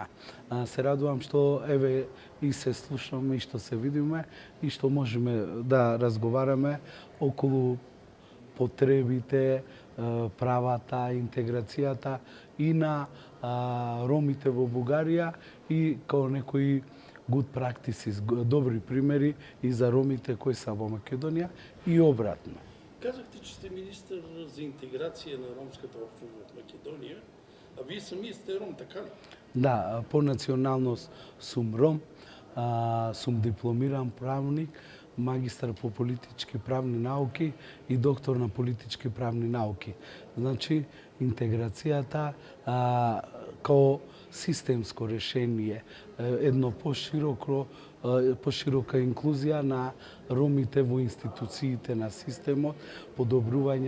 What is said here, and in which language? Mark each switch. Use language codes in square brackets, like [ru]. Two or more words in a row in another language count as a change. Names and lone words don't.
[mk] Се радувам што еве и се слушаме и што се видиме и што можеме да разговараме околу потребите, правата, интеграцијата и на ромите во Бугарија и као некои [en] good practices, [mk] добри примери и за ромите кои са во Македонија и обратно. [bg] Казахте, че сте министър за интеграция на ромската общност в Македония, а вие самият сте ром, така ли? [mk] Да, по националност сум ром, сум дипломиран правник, магистар по политички правни науки и доктор на политички правни науки. Значи, интеграцијата као системско решение, едно поширока инклузија на ромите во институциите на системот, подобрување